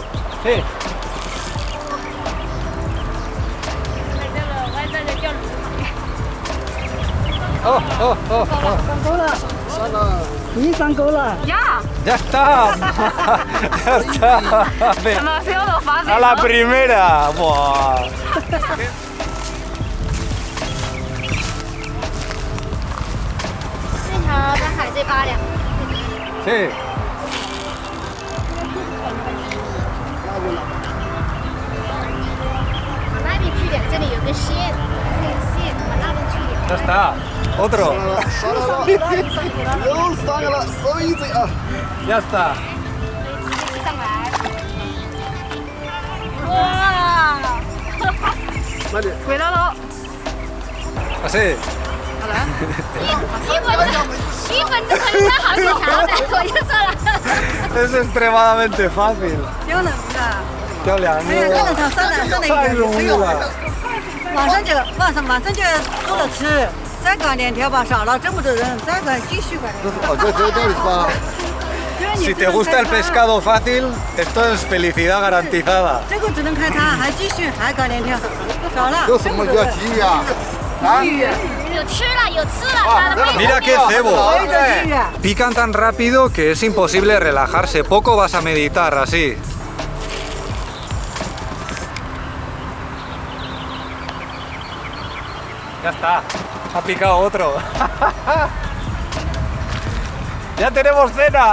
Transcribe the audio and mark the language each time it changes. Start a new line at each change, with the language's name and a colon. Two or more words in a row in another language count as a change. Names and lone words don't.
Spanish: Sí. Oh, oh, oh, oh. ¡Ya! ¡Ya está! ¡Ya está! Demasiado fácil, ¡A la ¿no? primera! ¡Buah!
Chinese: 这条在海这8两。
Spanish: Sí.
Chinese: 往那边去点，这里有个线，这个线往那边去点。
Spanish: ¡Ya está! ¡Otro! ¡Ya está!
Chinese: 上来。
Spanish: 哇 ！Cuidado. Así.
Chinese: 1 分钟可以看好几条的，我就说了。
Spanish: Es extremadamente fácil.
Chinese: 漂亮是吧？漂亮，哎呀，这个它酸的一太点，容易了。马上就做了吃，再赶2条吧，少了这么多人，再赶继续赶。
Spanish: Si te gusta el pescado fácil, esto es felicidad garantizada.
Chinese: 这个只能看它，还继续，还赶2条，少了。有什么叫鲫鱼啊？啊？有吃了，有吃了，它的
Spanish: Mira qué cebo.
Chinese: 还有一个鲫鱼啊，
Spanish: Pican tan rápido que es imposible relajarse. Poco vas a meditar así. Ya está. Ha picado otro. ¡Ya tenemos cena!